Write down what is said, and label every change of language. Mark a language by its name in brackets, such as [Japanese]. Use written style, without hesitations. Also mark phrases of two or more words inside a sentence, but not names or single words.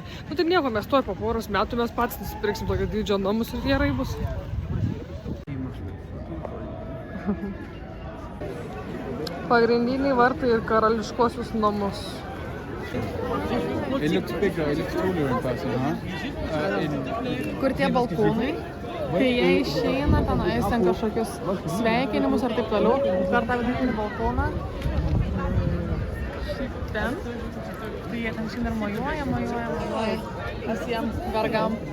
[Lithuanian] Nu tai nieko, mes tuoj po poros metų mes patys nusipirksim tokio dydžio namus ir gerai bus. Pagrindiniai vartai ir karališkosius namus. [English] It looks bigger, it looks taller in person, huh? [Lithuanian] Kur tie balkonai, kai jie išeina tenais ten kažkokius sveikinimus ar taip toliau, per tą vidinį balkoną, šiaip ten, tai jie ten šiandien mojuoja, visiem vergam.